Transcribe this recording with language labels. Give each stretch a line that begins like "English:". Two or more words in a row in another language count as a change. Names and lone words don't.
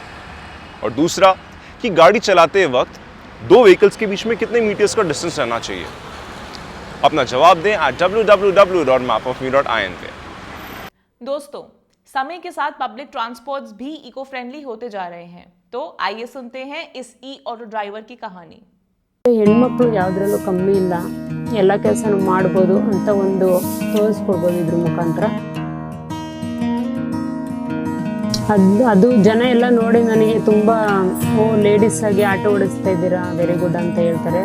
Hindi: और दूसरा, कि गाड़ी चलाते वक्त 2 व्हीकल्स के बीच में कितने मीटर्स का डिस्टेंस रहना चाहिए? अपना जवाब दें www.mapofme.in पे। दोस्तों, समय के साथ
English: public transports
Hindi: भी
English: eco friendly
Hindi: होते जा रहे हैं, तो आइए सुनते हैं इस
English: e auto driver
Hindi: की कहानी।
Kannada: ಹೆಣ್ಮಕ್ಳು ಯಾವುದರಲ್ಲೂ ಕಮ್ಮಿ ಇಲ್ಲ, ಎಲ್ಲ ಕೆಲಸನೂ ಮಾಡ್ಬೋದು ಅಂತ ಒಂದು ತೋರಿಸ್ಕೊಡ್ಬೋದು ಇದ್ರ ಮುಖಾಂತರ. ಅದು ಜನ ಎಲ್ಲ ನೋಡಿ ನನಗೆ ತುಂಬ ಲೇಡೀಸ್ ಆಗಿ ಆಟೋ ಓಡಿಸ್ತಾ ಇದ್ದೀರಾ,
English: very good
Kannada: ಅಂತ ಹೇಳ್ತಾರೆ.